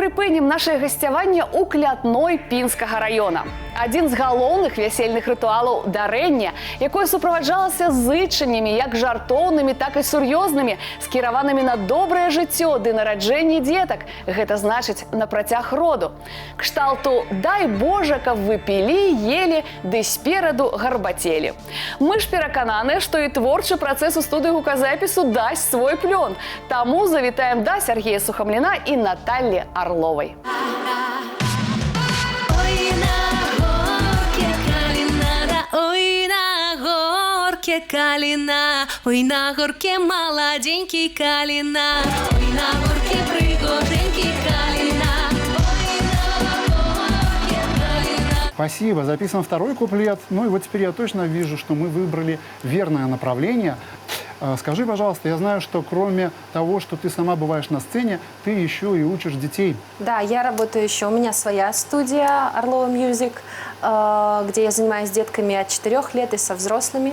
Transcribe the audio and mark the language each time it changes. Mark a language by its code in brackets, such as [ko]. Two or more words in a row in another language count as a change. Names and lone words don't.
[be] Разгорнем наше гасцяванне ў Клятной Пінскага района. Адзін з галоўных вясельных рытуалаў дарэння, якое суправаджалася зычаннямі як жартоўнымі, так і сур'ёзнымі, скіраванымі на добрае жыццё ды нараджэнне дзетак. Гэта значыць на працяг роду. Кшталту «дай Божа, каб вы пілі, ели, ды спераду гарбацелі». Мы ж перакананы, што і творчы працэс у студыі гуказапісу дасць свой плён. Таму завітаем да Сергея Сухамліна і Наталлі Орловой. [ru] Калина, ой, на горке молоденький калина, ой, на горке пригоженький калина, ой, на горке калина. Спасибо. Записан второй куплет. Ну и вот теперь я точно вижу, что мы выбрали верное направление. Скажи, пожалуйста, я знаю, что кроме того, что ты сама бываешь на сцене, ты еще и учишь детей. Да, я работаю еще. У меня своя студия Орлова Music, где я занимаюсь с детками от 4 лет и со взрослыми.